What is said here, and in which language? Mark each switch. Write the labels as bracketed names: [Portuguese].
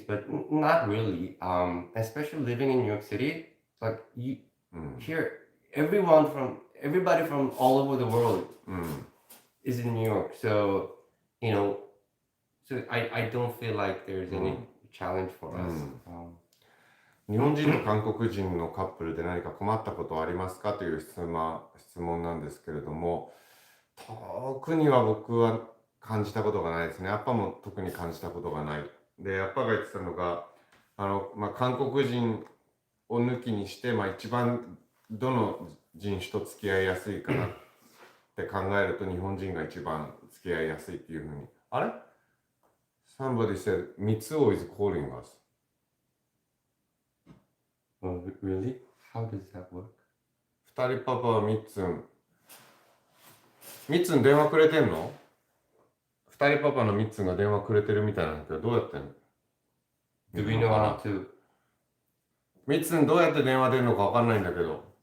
[English] But not really. Especially living in New York City, like you here, everybody from all over the world is in New York. So I don't feel like there's any challenge for us. [Japanese] 日本人と韓国人のカップルで何か困ったことはありますかという質問なんですけれども、特には僕は感じたことがないですね。アッパも特に感じたことがない。で、アッパが言ってたのが、韓国人を抜きにして、一番どの人種と付き合いやすいかなって考えると、日本人が一番付き合いやすいっていうふうに。あれ？ [English] Somebody said, Mitsuo is calling us. Oh, really? How does that work? [Japanese] 二人パパはみっつん電話くれてんの？二人パパのみっつんが電話くれてるみたいなんだけど、どうやってんの？ [English] Do we know how to? [Japanese] みっつんどうやって電話出るのかわかんないんだけど。